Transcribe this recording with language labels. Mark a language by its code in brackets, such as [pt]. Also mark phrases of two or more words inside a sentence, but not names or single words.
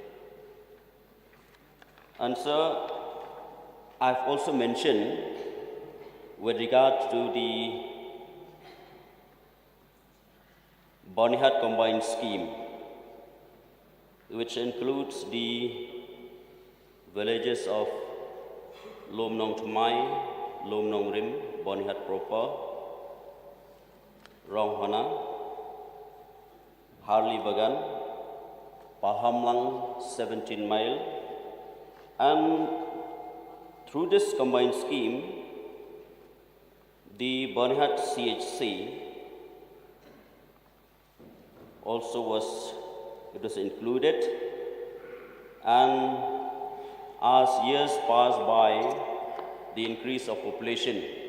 [en] And sir, I've also mentioned with regard to the Bonihat combined scheme, which includes the villages of Lom Nong Tumai, Lom Nong Rim, Bonihat proper, Rong Hana, Harli Bagan, Pahamlang 17 mile, and through this combined scheme, the Bonihat CHC also was included, and as years pass by, the increase of population